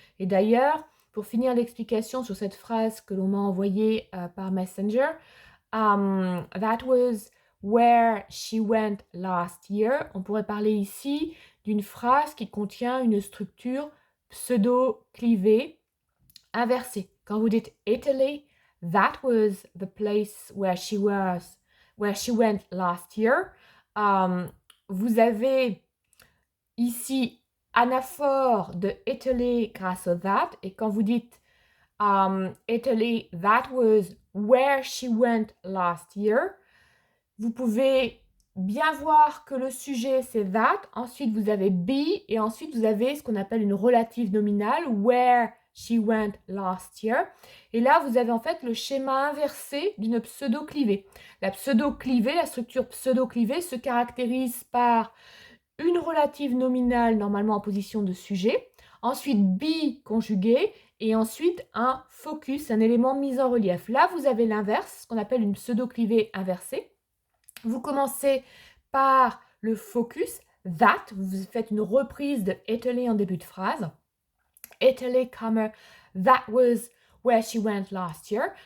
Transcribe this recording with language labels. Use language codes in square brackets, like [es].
[fr] Et d'ailleurs, pour finir l'explication sur cette phrase que l'on m'a envoyée par Messenger, [en] that was where she went last year. [fr] On pourrait parler ici d'une phrase qui contient une structure pseudo-clivée inversée. Quand vous dites [en] Italy, that was the place where she went last year. [fr] Vous avez ici anaphore de Italy grâce au that. Et quand vous dites [en] Italy, that was where she went last year, [fr] vous pouvez bien voir que le sujet c'est that, ensuite vous avez be et ensuite vous avez ce qu'on appelle une relative nominale, [en] where she went last year. [fr] Et là vous avez en fait le schéma inversé d'une pseudo-clivée. La pseudo-clivée, la structure pseudo-clivée se caractérise par une relative nominale normalement en position de sujet, ensuite be conjugué et ensuite un focus, un élément mis en relief. Là, vous avez l'inverse, ce qu'on appelle une pseudo-clivée inversée. Vous commencez par le focus, that, vous faites une reprise de Italy en début de phrase. [en] Italy, that was where she went last year.